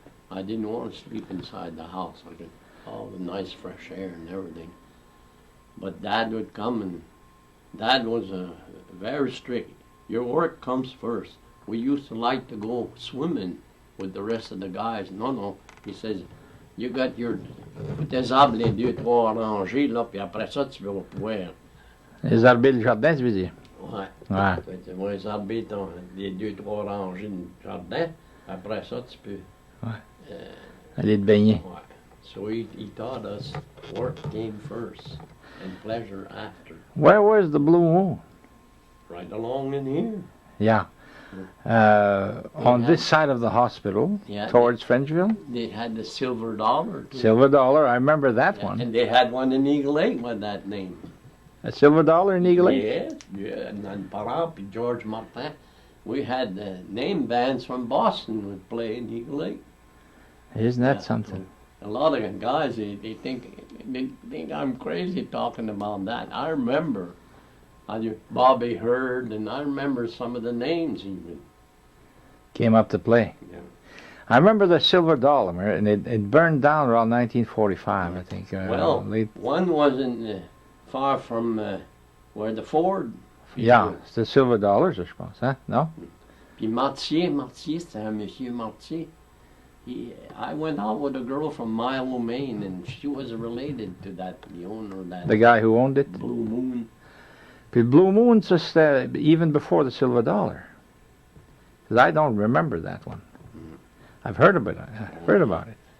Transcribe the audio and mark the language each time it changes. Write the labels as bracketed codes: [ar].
[en] I didn't want to sleep inside the house. I could all the nice fresh air and everything. But Dad would come, and Dad was very strict. Your work comes first. We used to like to go swimming with the rest of the guys. No, he says, you got your [fr] tes arbres, les 2-3 rangées, là, puis après ça, tu vas pouvoir. Les arbres du jardin, tu veux dire? Ouais. Ouais. Tu vas arbrer les 2-3 rangées de jardin, après ça, tu peux. Aller te baigner. Ouais. [en] So he taught us work came first and pleasure after. Where was the Blue Moon? Right along in here. Yeah. On this side of the hospital, Yeah, towards Frenchville? They had the Silver Dollar. Too. Silver Dollar, I remember that one. And they had one in Eagle Lake with that name. A Silver Dollar in Eagle Lake? Yes, yeah. And Parent and George Martin. We had name bands from Boston would play in Eagle Lake. Isn't that something? A lot of guys, they think I'm crazy talking about that. I remember Bobby Hurd, and I remember some of the names even. Came up to play. Yeah. I remember the Silver Dollar, and it burned down around 1945, I think. One wasn't far from where the Ford. Yeah, it's the Silver Dollars, [fr] je pense, [en] huh? No? [fr] Puis Martier, c'était un monsieur Martier. [en] I went out with a girl from Milo, Maine, and she was related to that, the owner of that. The guy who owned it? Blue Moon. The Blue Moon's just even before the Silver Dollar. 'Cause I don't remember that one. I've heard about it.